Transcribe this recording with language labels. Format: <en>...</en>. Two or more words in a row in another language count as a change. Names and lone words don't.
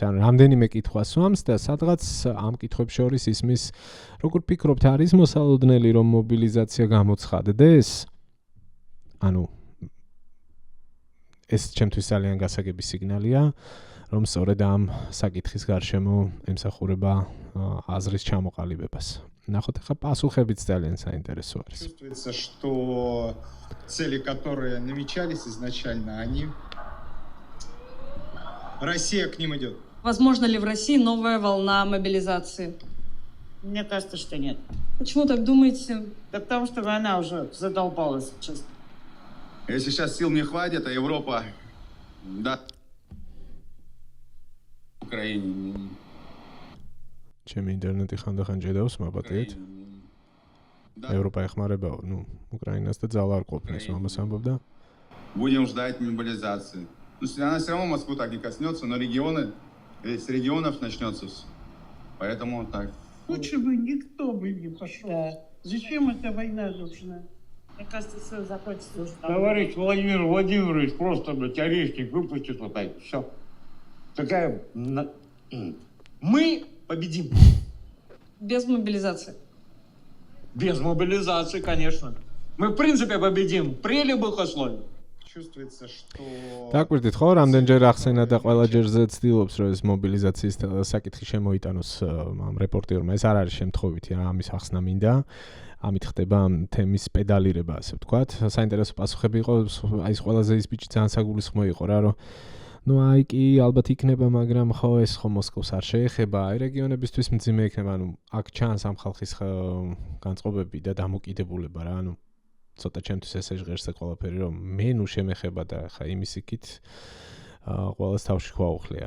<ka>ანუ რამდენიმე კითხვა სვამს და სადღაც ამ კითხვებს შორის ისმის, როგორ ფიქრობთ, არის მოსალოდნელი, რომ მობილიზაცია გამოცხადდეს? ანუ ეს ჩემთვის ძალიან გასაგები სიგნალია, რომ სწორედ ამ საკითხის გარშემო ემსახურება აზრის ჩამოყალიბებას. Наход ახლა პასუხებიც ძალიან საინტერესო არის.</ka> <ru>Чувствуется, что цели, которые намечались изначально, они... Россия к ним идет. Возможно ли в России новая волна мобилизации? Мне кажется, что нет. Почему так думаете? Да потому что война уже задолбалась, честно. Если сейчас сил не хватит, а Европа... Да. Украине...</ru> <ka>ჩემი ინტერნეტი ხანდახან ჯედავს, მაბატიეთ. ევროპა ეხმარებაო, ну, უკრაინას და ძალა არ ყოფნის, მამას ამბობდა.</ka> <ru>Будем ждать мобилизации. Ну, она все равно Москву так не коснется, но регионы, с регионов начнется все. Поэтому так. Лучше бы никто бы не пошел. Зачем эта война нужна? Мне кажется, все закончится уже. Товарищ Владимир Владимирович просто, блядь, орешник выпустит вот так, все. Такая... Мы победим. Без мобилизации. Без мобилизации, конечно. Мы, в принципе, победим при любых условиях. Чувствуется, что...</ru> <ka>დაგვირდით ხო, რამდენჯერ ახსენა და ყველა ჯერზე ცდილობს, რომ ეს მობილიზაციის საკითხი შემოიტანოს ამ რეპორტერმა. ეს არ არის შემთხვევითი, ამის ახსნა მინდა. ამით ხდება ამ თემის პედალირება, ასე ვთქვათ. საინტერესო პასუხები იყო, აი ეს ყველაზე ის ბიჭი ძალიან საგულისხმო იყო რა, რომ ну აი კი ალბათ იქნება, მაგრამ ხო ეს ხო მოსკოვს არ შეეხება, აი რეგიონებისთვის მძიმე იქნება, ანუ აქ ჩანს ამ ხალხის განწყობები და დამოკიდებულება რა, ანუ ცოტა ჩემთვის ესე ჟღერს ყველაფერი, რომ მე ნუ შემეხება და ხა იმის იქით ყველას თავში ხვალხლია.</ka>